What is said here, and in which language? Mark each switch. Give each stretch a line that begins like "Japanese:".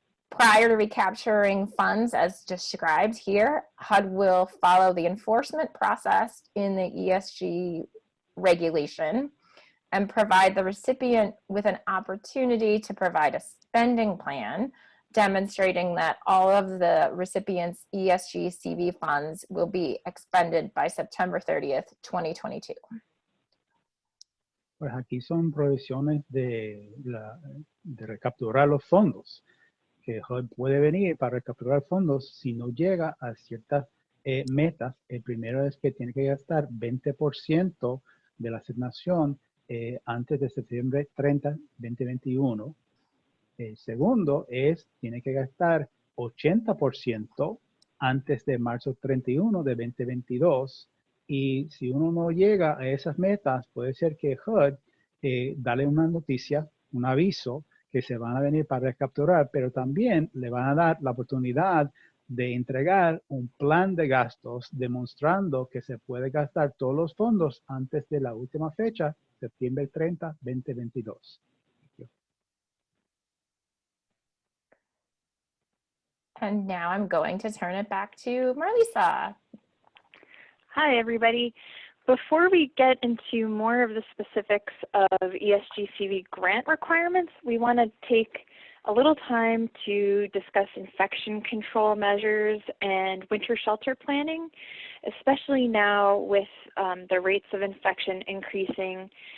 English: Prior to recapturing funds as described here, HUD will follow the enforcement process in the ESG regulation and provide the recipient with an opportunity to provide a spending plan demonstrating that all of the recipient's ESG-CV funds will be expended by September 30th, 2022.
Spanish: Pues aquí son provisiones de recapturar los fondos, que HUD puede venir para recapturar fondos si no llega a ciertas metas. El primero es que tiene que gastar 20% de la asignación antes de septiembre 30, 2021. El segundo es, tiene que gastar 80% antes de marzo 31 de 2022. Y si uno no llega a esas metas, puede ser que HUD dale una noticia, un aviso, que se van a venir para recapturar, pero también le van a dar la oportunidad de entregar un plan de gastos demostrando que se puede gastar todos los fondos antes de la última fecha, septiembre 30, 2022.
English: And now I'm going to turn it back to Marlisa. Hi, everybody. Before we get into more of the specifics of ESG-CV grant requirements, we want to take a little time to discuss infection control measures and winter shelter planning, especially now with the rates of infection increasing.